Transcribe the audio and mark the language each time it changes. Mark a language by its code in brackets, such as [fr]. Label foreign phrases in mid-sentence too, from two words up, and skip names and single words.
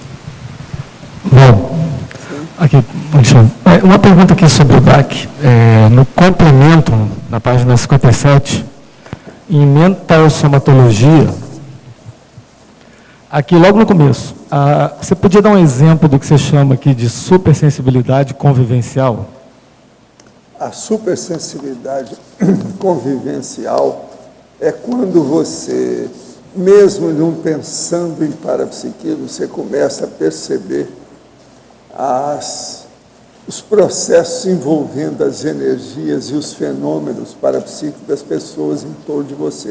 [pt] Bom, aqui, uma pergunta aqui sobre o DAC. No complemento, na página 57, em mental-somatologia, aqui logo no começo, você podia dar um exemplo do que você chama aqui de supersensibilidade convivencial? A supersensibilidade convivencial é quando você, mesmo não pensando em parapsiquismo, você começa a perceber os processos envolvendo as energias e os fenômenos parapsíquicos das pessoas em torno de você.